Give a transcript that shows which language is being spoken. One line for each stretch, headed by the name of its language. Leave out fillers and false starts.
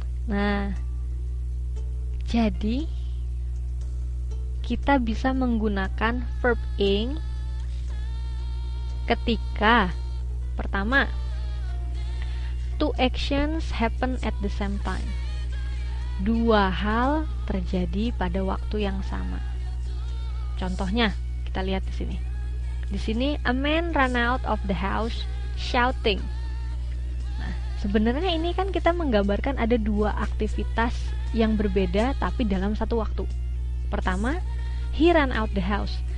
Indonesian: Nah, jadi kita bisa menggunakan verb ing ketika pertama,
English: two actions happen at the same time.
Indonesian: Dua hal terjadi pada waktu yang sama. Contohnya, kita lihat di sini. Di sini,
English: a man ran out of the house shouting.
Indonesian: Nah, sebenarnya ini kan kita menggambarkan ada dua aktivitas yang berbeda tapi dalam satu waktu. Pertama,
English: he ran out the house.